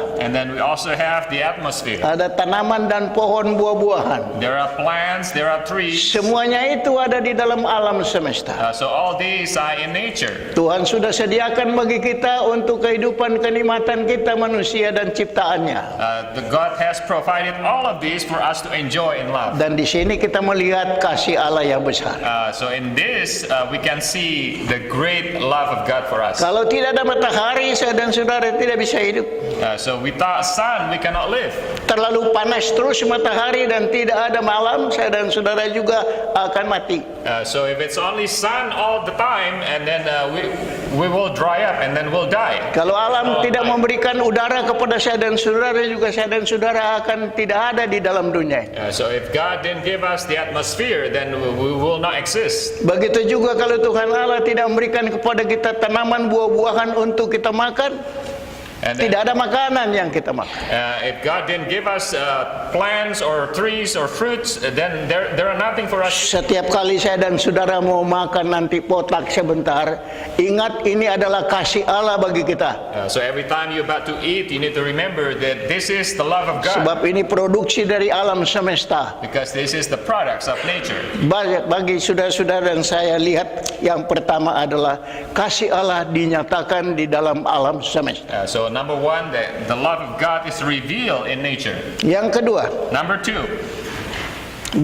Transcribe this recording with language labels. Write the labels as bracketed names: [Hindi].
[English] And then we also have the atmosphere. [Indonesian] ada tanaman dan pohon buah-buahan. [English] There are plants, there are trees. [Indonesian] Semuanya itu ada di dalam alam semesta. [English] So all these are in nature. [Indonesian] Tuhan sudah sediakan bagi kita untuk kehidupan kenikmatan kita manusia dan ciptaannya. [English] The God has provided all of these for us to enjoy in love. [Indonesian] Dan di sini kita melihat kasih Allah yang besar. [English] So in this we can see the great love of God for us. [Indonesian] Kalau tidak ada matahari, saya dan saudara tidak bisa hidup. [English] So without sun we cannot live. [Indonesian] Terlalu panas terus matahari dan tidak ada malam, saya dan saudara juga akan mati. [English] So if it's only sun all the time, and then we will dry up and then we'll die. [Indonesian] Kalau alam tidak memberikan udara kepada saya dan saudara, juga saya dan saudara akan tidak ada di dalam dunia ini. [English] So if God didn't give us the atmosphere, then we will not exist. [Indonesian] Begitu juga kalau Tuhan Allah tidak memberikan kepada kita tanaman buah-buahan untuk kita makan, [English] And then, [Indonesian] tidak ada makanan yang kita makan. [English] if God didn't give us plants or trees or fruits, then there are nothing for us. [Indonesian] Setiap kali saya dan saudara mau makan nanti potak sebentar, ingat ini adalah kasih Allah bagi kita. [English] So every time you're about to eat, you need to remember that this is the love of God, [Indonesian] Sebab ini produksi dari alam semesta. [English] because this is the products of nature. [Indonesian] Bagi saudara-saudara dan saya lihat, yang pertama adalah kasih Allah dinyatakan di dalam alam semesta. [English] So number 1, that the love of God is revealed in nature. [Indonesian] Yang kedua, [English] Number 2,